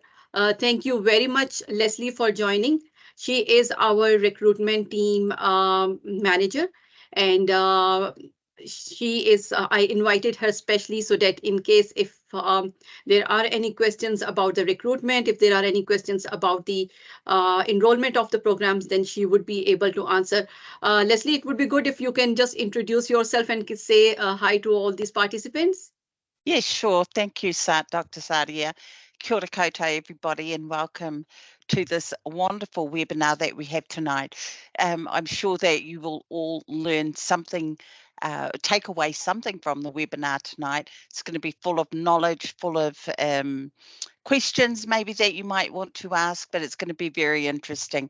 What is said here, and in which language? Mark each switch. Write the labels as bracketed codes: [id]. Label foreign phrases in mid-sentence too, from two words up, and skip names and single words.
[en] Thank you very much, Leslie, for joining. She is our recruitment team manager, and I invited her specially so that in case if there are any questions about the recruitment, if there are any questions about the enrollment of the programs, then she would be able to answer. Leslie, it would be good if you can just introduce yourself and say hi to all these participants. Yes, sure. Thank you, Dr. Sadia. [mi] Kia ora koutou, [en] everybody, and welcome to this wonderful webinar that we have tonight. I'm sure that you will all learn something, take away something from the webinar tonight. It's going to be full of knowledge, full of questions maybe that you might want to ask, but it's going to be very interesting.